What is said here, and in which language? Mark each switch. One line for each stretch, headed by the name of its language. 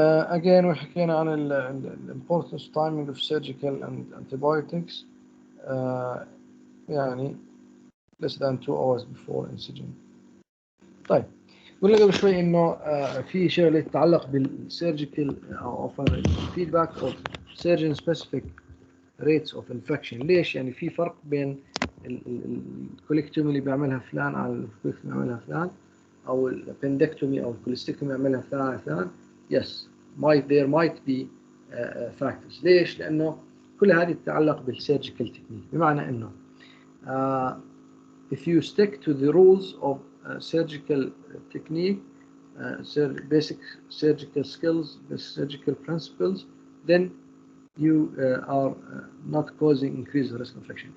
English: Again,
Arabic: وحكينا عن
English: the importance timing of surgical and antibiotics. يعني less than 2 hours before incision.
Arabic: طيب, قلنا قبل شوي إنه في شغلة تتعلق بالسيرجيكال أو
English: feedback of surgeon specific rates of infection.
Arabic: ليش؟ يعني في فرق بين الكوليكتومي اللي بيعملها فلان على الكوليكتومي اللي بيعملها فلان، أو الابندكتومي أو الكوليستيكتومي يعملها فلان على فلان.
English: Yes, there might be factors.
Arabic: ليش؟ لأنه كل هذه تتعلق بالسيرجيكال تكنيك. بمعنى إنه
English: if you stick to the rules of surgical technique, basic surgical skills, the surgical principles, then you are not causing increased risk of infection.